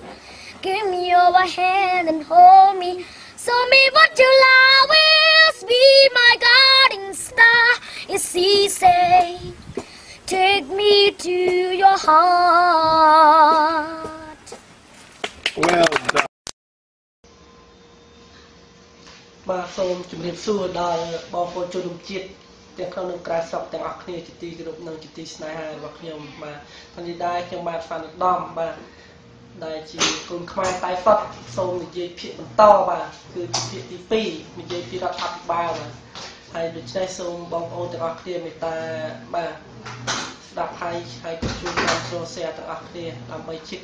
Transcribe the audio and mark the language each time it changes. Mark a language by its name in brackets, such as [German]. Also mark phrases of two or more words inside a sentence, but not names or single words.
[English] Give me your hand and hold me. Show me what your love is. Be my guiding star. It's easy. Take me to your heart. Well done. [Khmer] បាទសូមជម្រាបសួរដល់បងប្អូនជនរួមជាតិទាំងក្នុងនិងក្រៅស្រុកទាំងអស់គ្នាជាទីគោរពនិងជាទីស្នេហារបស់ខ្ញុំបាទថ្ងៃនេះដែរខ្ញុំបាទស្វានិដំបាទដែលជាគុណខ្មែរតែសុទ្ធសូមនិយាយភាគបន្តបាទគឺជាភាគទី2និយាយពីរដ្ឋាភិបាលបាទហើយដូច្នេះសូមបងប្អូនទាំងអស់គ្នាមេត្តាបាទស្ដាប់ហើយក៏ជួយតាមចូល share ទាំងអស់គ្នាដើម្បីជាតិ